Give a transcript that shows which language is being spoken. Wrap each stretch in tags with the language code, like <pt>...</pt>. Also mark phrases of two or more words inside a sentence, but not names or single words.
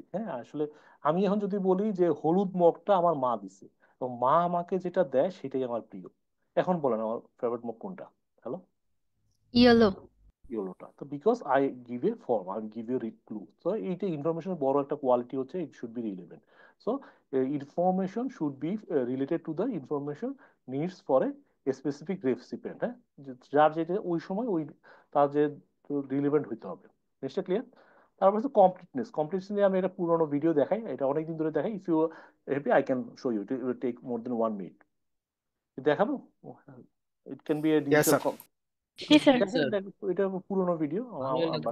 <bn>হ্যাঁ, আসলে আমি এখন যদি বলি যে হলুদ মগটা আমার মা দিছে, তো মা আমাকে যেটা দেয় সেটাই আমার প্রিয়। এখন বলেন আমার ফেভারিট মগ কোনটা? হ্যালো, ইয়েলো। ইয়েলোটা। তো</bn> <en>because I give a form, I give a clue.</en> <bn>তো এইটা ইনফরমেশনের বড় একটা কোয়ালিটি হচ্ছে</bn> <en>it should be relevant. So information should be related to the information needs for a specific recipient.</en> <bn>হ্যাঁ, যার যেটা ওই সময় ওই তার যে রিলেভেন্ট হইতে হবে। জিনিসটা ক্লিয়ার? তারপর হচ্ছে কমপ্লিটনেস। কমপ্লিটনেস নিয়ে আমি একটা পুরোনো ভিডিও দেখাই, এটা অনেকদিন ধরে দেখাই।</bn> <en>If you happy I can show you, it will take more than 1 minute. দেখাবো? it can be a ইয়েস ডিজিটাল।</en> <bn>স্যার। জি স্যার। স্যার এটা পুরোনো ভিডিও ভালোই আমরা।</bn>